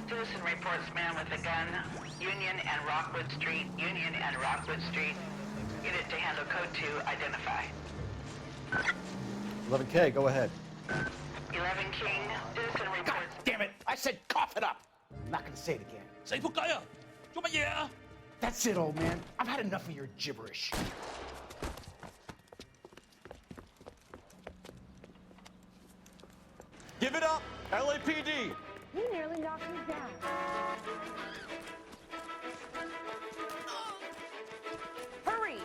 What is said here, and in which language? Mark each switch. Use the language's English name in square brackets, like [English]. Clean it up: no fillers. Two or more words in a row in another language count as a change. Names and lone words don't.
[English] Citizen reports man with a gun. Union and Rockwood Street. Union and Rockwood Street. Unit to handle code 2, identify. 11K, go ahead. 11 King, citizen God reports. damn it! I said cough it up! I'm not gonna say it again. [Cantonese] 死仆街啊！做乜嘢啊？ [English] That's it, old man. I've had enough of your gibberish. Give it up, LAPD. He nearly knocked me down. Hurry!